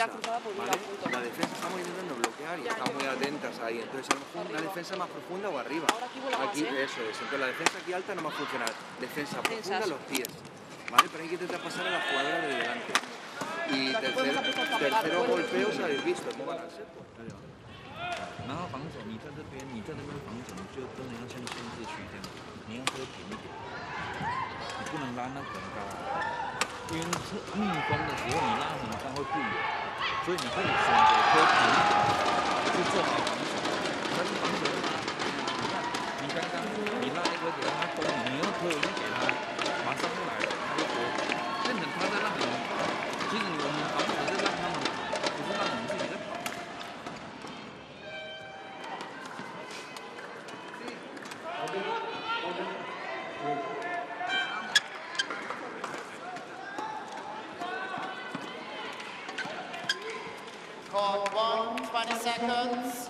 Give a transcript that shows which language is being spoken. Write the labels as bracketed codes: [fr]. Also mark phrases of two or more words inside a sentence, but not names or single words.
[es] La defensa estamos intentando bloquear y estamos muy atentas ahí. Entonces a lo mejor una defensa más profunda o arriba. Aquí eso es. Entonces la defensa aquí alta no va a funcionar. Defensa profunda los pies, ¿vale? Pero hay que intentar pasar a la jugadora de delante. Y tercero golpeo os habéis visto cómo van a ser. [zh] 然后防守，你在这边，你在那边防守，你就真的要像限制区这样，你要喝平一点，你不能拉那很高，因为逆风的时候你拉很高会不远，所以你可以选择喝平一点，去做好防守。但是防守拉，你看，你刚刚你拉一个给他攻，你又喝一个给他，马上就来了，他就多，变成他在让你，其实我们防守是让他们跑，不是让我们自己在跑。 [en] Court 1, 20 seconds.